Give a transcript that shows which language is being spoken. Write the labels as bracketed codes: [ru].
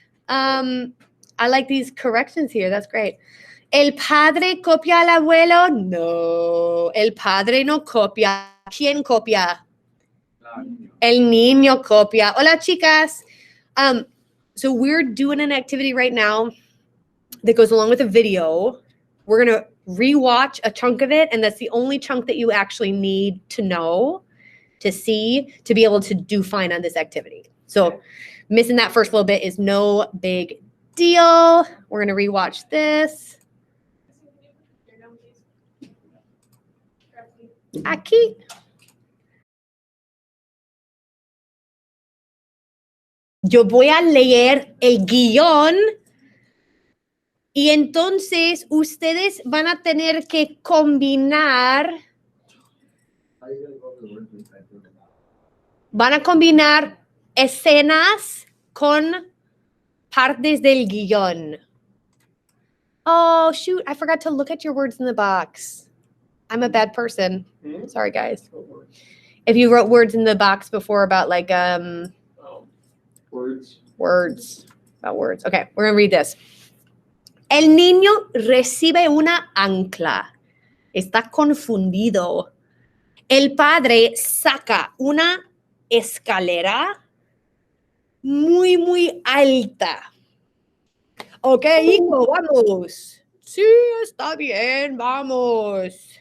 [en] I like these corrections here. That's great. [es] ¿El padre copia al abuelo? No, el padre no copia. ¿Quién copia? El niño copia. Hola, chicas. [en] So we're doing an activity right now that goes along with a video. We're going to rewatch a chunk of it, and that's the only chunk that you actually need to know, to see, to be able to do fine on this activity. So missing that first little bit is no big deal. We're going to rewatch this. [es] Aquí. Yo voy a leer el guión y entonces ustedes van a tener que combinar, [en] How are you gonna go over the words we typed in? [es] van a combinar escenas con partes del guión. [en] Oh, shoot, I forgot to look at your words in the box. I'm a bad person. Hmm? Sorry, guys. If you wrote words in the box before about like Oh. Words. about words. Okay, we're gonna read this. [es] El niño recibe una ancla. Está confundido. El padre saca una escalera muy, muy alta. Ok, hijo, vamos. Sí, está bien, vamos.